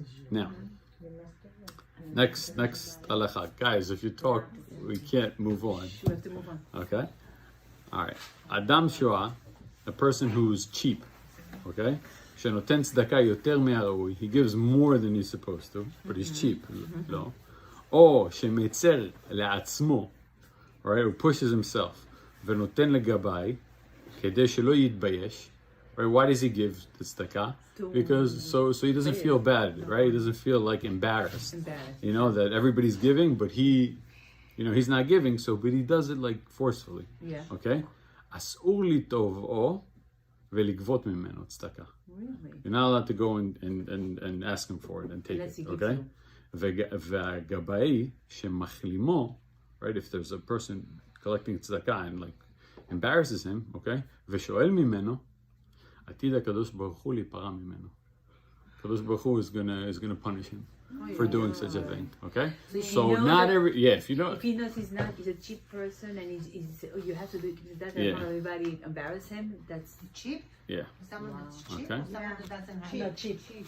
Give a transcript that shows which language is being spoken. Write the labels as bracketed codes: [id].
[en] Now, next halacha, guys. If you talk, we can't move on. We have to move on. Okay. All right. [he] Adam shoah, [en] a person who's cheap. Okay. [he] שנותן צדקה יותר מהראוי. [en] He gives more than he's supposed to, but he's cheap. [he] לא. או שמצר לעצמו, right? [en] Who pushes himself, [he] ונותן לגבי, כדי שלא יתבייש. [en] Right? Why does he give the tzedakah? Because so he doesn't feel bad, right? He doesn't feel like embarrassed. You know, that everybody's giving, but he's not giving, but he does it like forcefully. Yeah. Okay? [he] אסור לתובעו ולגבות ממנו צדקה. [en] Really? You're not allowed to go and ask him for it and take Unless it, he gives okay? you. [he] והגבאי שמחלימו, right? [en] If there's a person collecting tzedakah and like embarrasses him, okay? [he] ושואל ממנו, עתיד הקדוש ברוך הוא להיפרע ממנו. [en] הקדוש ברוך הוא is gonna punish him for doing such a thing, okay? So not every, if you know. If he knows he's a cheap person and you have to do that in front of everybody, embarrass him, that's cheap? Yeah. Someone that's cheap, Okay. someone that doesn't have. Not cheap.